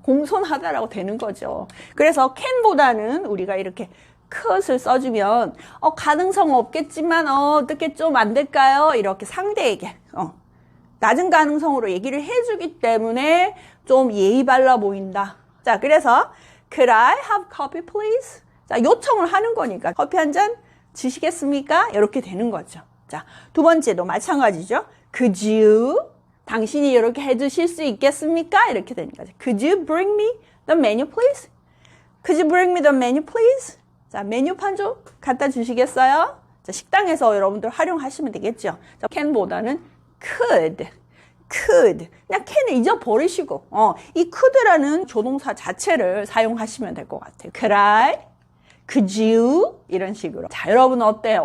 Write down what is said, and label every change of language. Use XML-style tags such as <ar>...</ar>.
<ko>공손하다라고 되는 거죠. 그래서 can보다는 우리가 이렇게 could을 써주면 가능성 없겠지만 어떻게 좀 안 될까요? 이렇게 상대에게 낮은 가능성으로 얘기를 해주기 때문에 좀 예의 발라 보인다. 자, 그래서</ko> <en>could I have coffee please?</en> <ko>자, 요청을 하는 거니까 커피 한 잔 주시겠습니까? 이렇게 되는 거죠. 자, 두 번째도 마찬가지죠.</ko> <en>Could you?</en> <ko>당신이 이렇게 해주실 수 있겠습니까? 이렇게 되는 거죠.</ko> <en>Could you bring me the menu, please? Could you bring me the menu, please?</en> <ko>자, 메뉴판 좀 갖다 주시겠어요? 자, 식당에서 여러분들 활용하시면 되겠죠. 자, can보다는 could. 그냥 can을 잊어버리시고, 이 could라는 조동사 자체를 사용하시면 될 것 같아요.</ko> <en>Could I? Could you?</en> <ko>이런 식으로. 자, 여러분 어때요?</ko>